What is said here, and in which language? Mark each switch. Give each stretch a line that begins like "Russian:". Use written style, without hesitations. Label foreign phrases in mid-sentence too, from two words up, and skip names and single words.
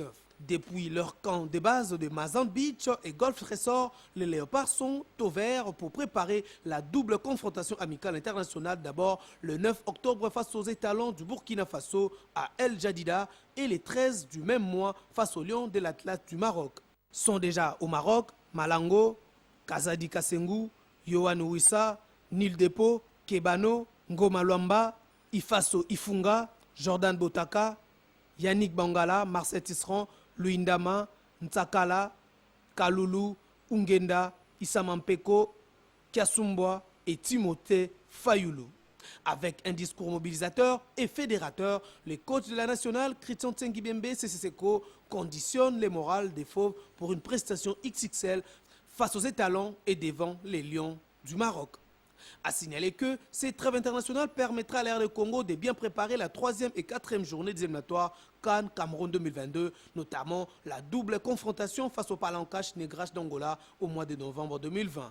French: Depuis leur camp de base de Mazan Beach et Golf Resort, les léopards sont au vert pour préparer la double confrontation amicale internationale. D'abord le 9 octobre face aux étalons du Burkina Faso à El Jadida et les 13 du même mois face aux Lions de l'Atlas du Maroc. Sont déjà au Maroc Malango, Kazadi Kassengou, Yohan Ouissa, Nil Depo, Kebano, Ngoma Luamba, Ifaso Ifunga, Jordan Botaka, Yannick Bangala, Marcel Tisserand, Luindama, Ntsakala, Kalulu, Ungenda, Isamampeko, Kiasumbwa et Timothée Fayoulou. Avec un discours mobilisateur et fédérateur, le coach de la nationale, Christian Tsengibembe Seseseko, conditionne les morales des fauves pour une prestation XXL face aux étalons et devant les Lions du Maroc. A signaler que cette trêve internationale permettra à l'Air de Congo de bien préparer la 3e et 4e journée des éliminatoires Cannes Cameroun 2022, notamment la double confrontation face au Palancache Negrache d'Angola au mois de novembre 2020.